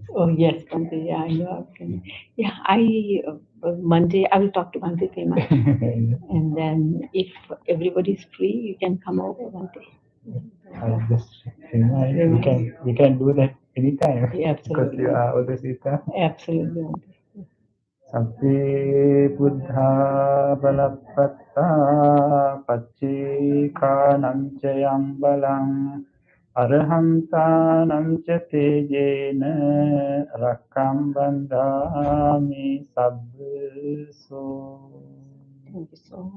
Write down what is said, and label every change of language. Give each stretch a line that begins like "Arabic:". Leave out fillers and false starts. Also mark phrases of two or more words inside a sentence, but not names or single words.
English: Oh, yes, Bhante. Yeah, I know. Okay. Yeah, Monday, I will talk to Bhante Pema. And then if everybody's free, you can come over, Bhante. I just we can do that anytime. Yeah, Because absolutely. you are always with us. Absolutely, Bhante.
Pali: Sabbe buddha balapatta pacchikānaṁ ca yam balam arhantānaṁ ca tejena rakkhaṁ bandhāmi sabbaso.
English: Thank you so much.